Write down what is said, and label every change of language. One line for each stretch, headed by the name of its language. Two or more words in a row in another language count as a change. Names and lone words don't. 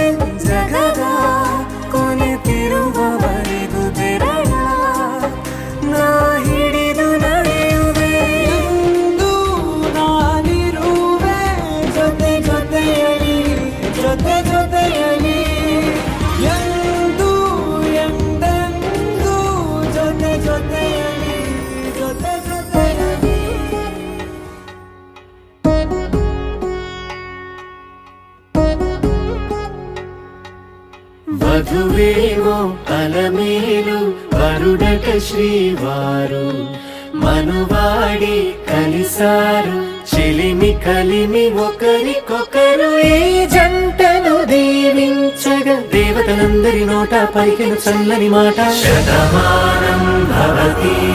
Kannada: ಜಗದ ಕೊನೆತಿರುವವರೆಗೂ ಬೆರಳ ನಾ ಹಿಡಿದು ನಡೆಯುವೆ ಎಂದು ನಾನಿರುವೆ ಜೊತೆ ಜೊತೆಯಲಿ ಜೊತೆ ಜೊತೆಯಲಿ ಎಂದು ಎಂದೆಂದೂ ಜೊತೆ ಜೊತೆಯಲಿ ಜೊತೆ ಜೊತೆಯಲಿ
Telugu: వధువేమో అలమేలు వరుడట శ్రీవారు మనువాడి కలిసారు చిలిమి కలిమి ఒకరికొకరు ఈ జంటను దీవించగా దేవతలందరి నోట పలికిన చల్లని మాట
Sanskrit: శతమానం భవతి